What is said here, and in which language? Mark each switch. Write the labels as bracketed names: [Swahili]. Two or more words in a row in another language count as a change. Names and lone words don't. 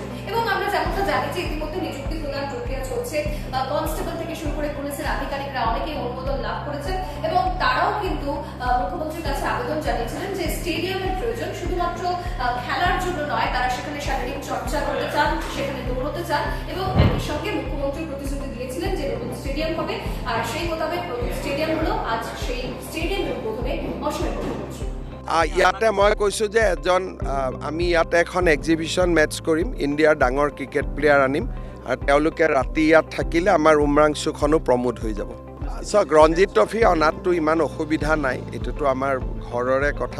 [Bangla] এবং আমরা যেমনটা জানি যে ইতিমধ্যে নিযুক্তি প্রদান প্রক্রিয়া চলছে, কনস্টেবল থেকে শুরু করে পুলিশের আধিকারিকরা অনেকেই অনুমোদন লাভ করেছেন এবং তারাও কিন্তু মুখ্যমন্ত্রীর কাছে আবেদন জানিয়েছিলেন যে স্টেডিয়ামের প্রয়োজন শুধুমাত্র খেলার জন্য নয়, তারা সেখানে শারীরিক চর্চা করতে চান, সেখানে দৌড়তে চান এবং একই সঙ্গে মুখ্যমন্ত্রী প্রতিশ্রুতি দিয়েছিলেন যে নতুন স্টেডিয়াম হবে। আর সেই মোতাবেক নতুন স্টেডিয়াম হলো আজ সেই স্টেডিয়ামের উদ্বোধনে অসমের মুখ্যমন্ত্রী। [Assamese] ইয়াতে মই কৈছোঁ যে আমি ইয়াতে এখন [English] exhibition match [Assamese] কৰিম, ইণ্ডিয়াৰ ডাঙৰ [English] cricket player [Assamese] আনিম আৰু তেওঁলোকে ৰাতি ইয়াত থাকিলে আমাৰ উমৰাংচুখনো প্ৰমোট হৈ যাব। চাওক, ৰঞ্জিত ট্ৰফি অনাততো ইমান অসুবিধা নাই, এইটোতো আমাৰ ঘৰৰে কথা।